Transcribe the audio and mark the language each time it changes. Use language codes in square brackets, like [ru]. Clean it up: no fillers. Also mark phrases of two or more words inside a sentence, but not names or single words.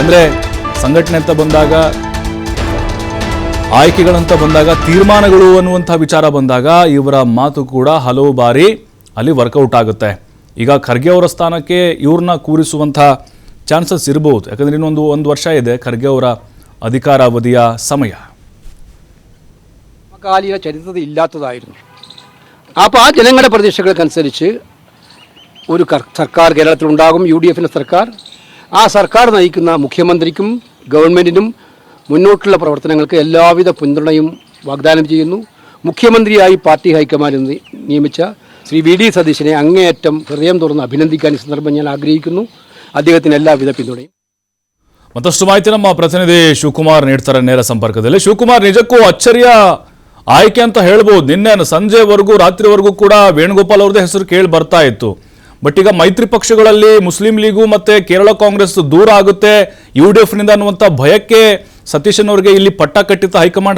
[kn] ಅಂದರೆ ಸಂಘಟನೆ ಅಂತ ಬಂದಾಗ, ಆಯ್ಕೆಗಳಂತ ಬಂದಾಗ, ತೀರ್ಮಾನಗಳು ಅನ್ನುವಂಥ ವಿಚಾರ ಬಂದಾಗ ಇವರ ಮಾತು ಕೂಡ ಹಲವು ಬಾರಿ ಅಲ್ಲಿ ವರ್ಕೌಟ್ ಆಗುತ್ತೆ. ಈಗ ಖರ್ಗೆ ಅವರ ಸ್ಥಾನಕ್ಕೆ ಇವ್ರನ್ನ ಕೂರಿಸುವಂಥ ಚಾನ್ಸಸ್ ಇರಬಹುದು. ಯಾಕಂದರೆ ಇನ್ನೊಂದು 1 ವರ್ಷ ಇದೆ ಖರ್ಗೆ ಅವರ [ml] അധികാരാവധിയ സമയ സമകാലീന ചരിത്രത്തിൽ ഇല്ലാത്തതായിരുന്നു. അപ്പോൾ ആ ജനങ്ങളുടെ പ്രതീക്ഷകൾക്കനുസരിച്ച് ഒരു സർക്കാർ കേരളത്തിലുണ്ടാകും, UDFിൻ്റെ സർക്കാർ. ആ സർക്കാർ നയിക്കുന്ന മുഖ്യമന്ത്രിക്കും ഗവൺമെൻറ്റിനും മുന്നോട്ടുള്ള പ്രവർത്തനങ്ങൾക്ക് എല്ലാവിധ പിന്തുണയും വാഗ്ദാനം ചെയ്യുന്നു. മുഖ്യമന്ത്രിയായി പാർട്ടി ഹൈക്കമാൻഡ് നിയമിച്ച ശ്രീ வி.டி. സതീശനെ അങ്ങേയറ്റം ഹൃദയം തുറന്ന് അഭിനന്ദിക്കാൻ ഈ സന്ദർഭം ഞാൻ ആഗ്രഹിക്കുന്നു. അദ്ദേഹത്തിന് എല്ലാവിധ പിന്തുണയും. [kn] ಮತ್ತಷ್ಟು ಮಾಹಿತಿ ನಮ್ಮ ಪ್ರತಿನಿಧಿ ಶಿವಕುಮಾರ್ ನೀಡ್ತಾರೆ ನೇರ ಸಂಪರ್ಕದಲ್ಲಿ. ಶಿವಕುಮಾರ್, ನಿಜಕ್ಕೂ ಅಚ್ಚರಿಯ ಆಯ್ಕೆ ಅಂತ ಹೇಳ್ಬೋದು. ನಿನ್ನೆ ಸಂಜೆವರೆಗೂ ರಾತ್ರಿವರೆಗೂ ಕೂಡ ವೇಣುಗೋಪಾಲ್ ಅವ್ರದ್ದೇ ಹೆಸರು ಕೇಳಿ ಬರ್ತಾ ಇತ್ತು. ಬಟ್ ಈಗ ಮೈತ್ರಿ ಪಕ್ಷಗಳಲ್ಲಿ ಮುಸ್ಲಿಂ ಲೀಗು ಮತ್ತೆ ಕೇರಳ ಕಾಂಗ್ರೆಸ್ ದೂರ ಆಗುತ್ತೆ UDF ನಿಂದ ಅನ್ನುವಂಥ ಭಯಕ್ಕೆ ಸತೀಶನ್ ಅವರಿಗೆ ಇಲ್ಲಿ ಪಟ್ಟ ಕಟ್ಟಿತ್ತ ಹೈಕಮಾಂಡ್.